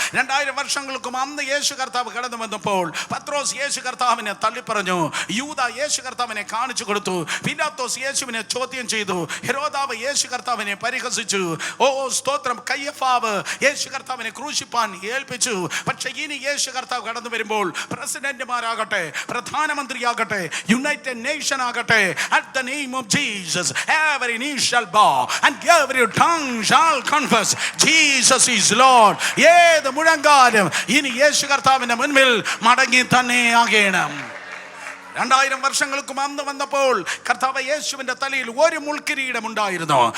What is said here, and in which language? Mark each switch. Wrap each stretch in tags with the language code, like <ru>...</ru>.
<ml>2000 വർഷങ്ങൾക്കും അന്ന് യേശു കർത്താവ് കടന്നു വന്നപ്പോൾ പത്രോസ് യേശു കർത്താവിനെ തള്ളിപ്പറഞ്ഞു, യൂദ യേശു കർത്താവിനെ കാണിച്ചു കൊടുത്തു, പിലാത്തോസ് യേശുവിനെ ചോദ്യം ചെയ്തു, ഹെരോദാവ് യേശു കർത്താവിനെ പരിഹസിച്ചു, സ്തോത്രം, കയ്യഫാവ് യേശു കർത്താവിനെ ക്രൂശിപ്പാൻ ഏൽപ്പിച്ചു. പക്ഷെ ഇനി യേശു കർത്താവ് കടന്നു വരുമ്പോൾ പ്രസിഡന്റുമാരാകട്ടെ, പ്രധാനമന്ത്രിയാകട്ടെ, യുണൈറ്റഡ് നേഷൻ ആകട്ടെ,</ml> <en>at the name of Jesus, every knee shall bow and every tongue shall confess Jesus is Lord.</en> <ml>ഏത് മുഴങ്കാലും ഇനി യേശു കർത്താവിന്റെ മുൻപിൽ മടങ്ങി തന്നെ ആകണം. 2000 വർഷങ്ങൾക്കും അന്ന് വന്നപ്പോൾ കർത്താവ് യേശുവിന്റെ തലയിൽ ഒരു മുൾക്കിരീടം ഉണ്ടായിരുന്നു.</ml>